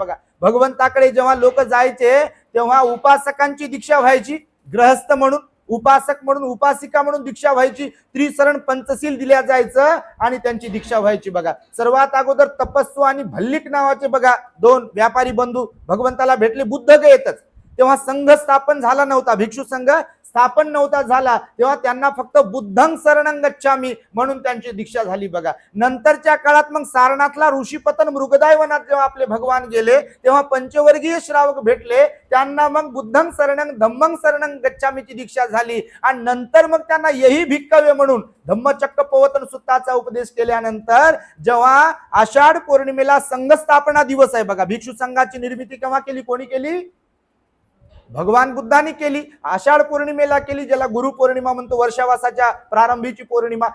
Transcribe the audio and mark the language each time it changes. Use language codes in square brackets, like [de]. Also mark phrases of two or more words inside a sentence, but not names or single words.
[mr] बघा, भगवंताकडे जेव्हा लोक जायचे तेव्हा उपासकांची दीक्षा व्हायची, गृहस्थ म्हणून, उपासक म्हणून, उपासिका म्हणून दीक्षा व्हायची, त्रिसरण पंचशील दिल्या जायचं आणि त्यांची दीक्षा व्हायची. बघा, सर्वात अगोदर तपस्सू आणि भल्लिक नावाचे बघा 2 व्यापारी बंधू भगवंताला भेटले बुद्ध गयेतच. तेव्हा संघ स्थापन झाला नव्हता, भिक्षू संघ स्थापन नव्हता झाला, तेव्हा त्यांना फक्त [pi] बुद्धं शरणं गच्छामी [mr] म्हणून त्यांची दीक्षा झाली. बघा, नंतरच्या काळात मग सारनाथला ऋषीपतन मृगदाय वनात जेव्हा आपले भगवान गेले तेव्हा पंचवर्गीय श्रावक भेटले, त्यांना मग [pi] बुद्धं शरणं धम्मं शरणं गच्छामीची [mr] दीक्षा झाली. आणि नंतर मग त्यांना [pi] यही भिक्कवे [mr] म्हणून धम्मचक्र प्रवर्तन सूत्राचा उपदेश केल्यानंतर जेव्हा आषाढ पौर्णिमेला संघ स्थापना दिवस आहे. बघा, भिक्षू संघाची निर्मिती केव्हा केली, कोणी केली? भगवान बुद्धांनी केली. आषाढ पौर्णिमेला केली, ज्याला गुरु पौर्णिमा म्हणतो, वर्षावासाच्या प्रारंभीची पौर्णिमा.